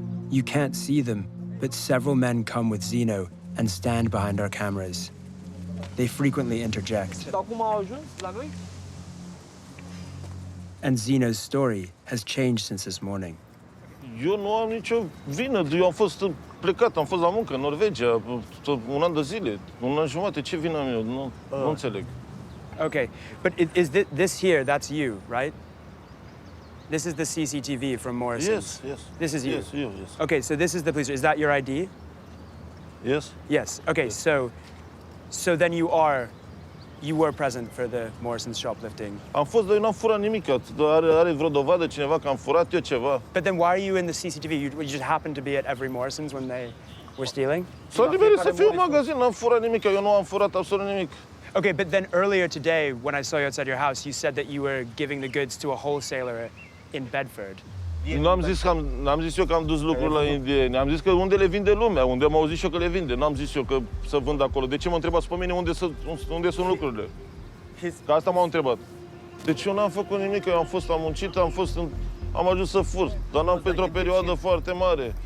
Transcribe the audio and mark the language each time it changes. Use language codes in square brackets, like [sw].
[en] You can't see them, but several men come with Zeno and stand behind our cameras. They frequently interject. And Zeno's story has changed since this morning. [ro] Eu nu am nicio vină. Eu am fost plecat, am fost la muncă în Norvegia un an de zile, un an jumate. Ce vină am eu? Nu înțeleg. [en] Okay, but is this here, that's you, right? This is the CCTV from Morrison's? Yes. This is you? Yes. Okay, so this is the police. Is that your ID? Yes. Yes. Okay, yes. So then you were present for the Morrison's shoplifting. [ro] Am fost, dar eu n-am furat nimic. Are vreo dovadă cineva că am furat eu ceva? [en] But then why are you in the CCTV? You just happened to be at every Morrison's when they were stealing? [ro] S-a nimerit să fiu în magazin, n-am furat nimic. Eu nu am furat absolut nimic. [en] Okay, but then earlier today, when I saw you outside your house, you said that you were giving the goods to a wholesaler in Bedford. [ro] N-am zis eu că am dus lucruri la indieni. Am zis că unde le vinde lumea, unde am auzit și eu că le vinde. N-am zis eu că să vând acolo. De ce mă întrebați pe mine unde sunt lucrurile? Că asta m-au întrebat. Deci eu n-am făcut nimic, eu am muncit, am ajuns să fur, dar n-am pentru o perioadă foarte mare.